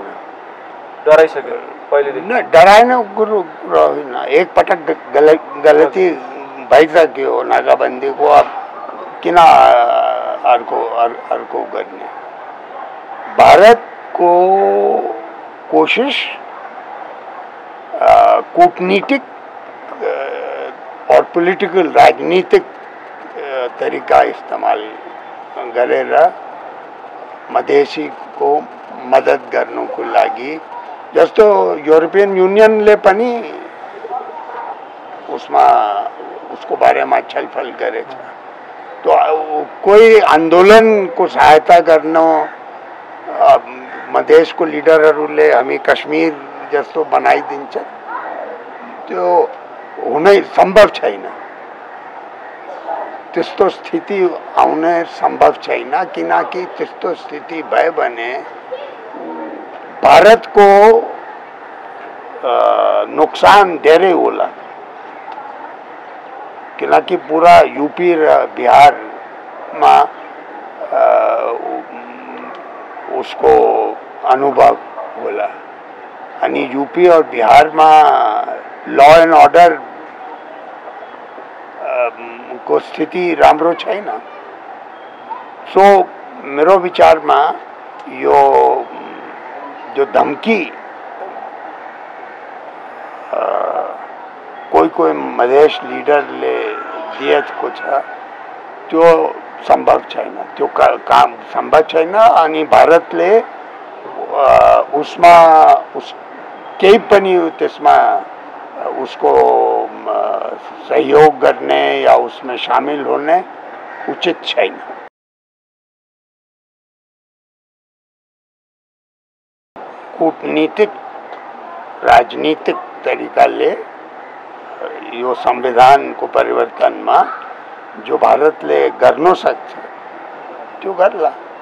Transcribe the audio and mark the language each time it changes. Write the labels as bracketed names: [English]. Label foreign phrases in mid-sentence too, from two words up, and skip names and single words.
[Nepali] डराइसक्यो पहिलेदेखि? न डराएन, कुरो होइन। एक पटक गलती भइसक्यो नाकाबन्दीको, अब किन अर्को गर्ने। भारतको कोशिश कूटनीतिक और पॉलिटिकल राजनीतिक तरीका इस्तेमाल गरेर मधेसी को मदद गर्नुको लागि, जस्तो यूरोपियन यूनियनले पनि उसमा उसको बारेमा छलफल गरेछ। [Hindi] तो कोई आंदोलन को सहायता करनो [Nepali] मधेश को लीडरहरूले हामी कश्मीर जस्तो बनाइदिन्छ त्यो हुनै सम्भव छैन। त्यस्तो स्थिति आउने संभव छैन, किनकि त्यस्तो स्थिति भयो भने भारत को नुकसान धेरै होला, किनकि पूरा यूपी र बिहार में उसको अनुभव होला अनि [Hindi] यूपी और बिहार में [English] law and order [Nepali] को स्थिति राम्रो छैन। सो मेरो विचार में यो जो धमकी कोई मधेश लीडरले दिएको छ त्यो संभव छैन, त्यो काम संभव छैन। अनि भारतले उसमा केही पनि त्यसमा उसको [Hindi] सहयोग करने या उसमें शामिल होने [Nepali] उचित छैन। कूटनीतिक राजनीतिक तरिकाले यो संविधान को परिवर्तन में जो भारतले गर्न सक्छ त्यो गर्ला।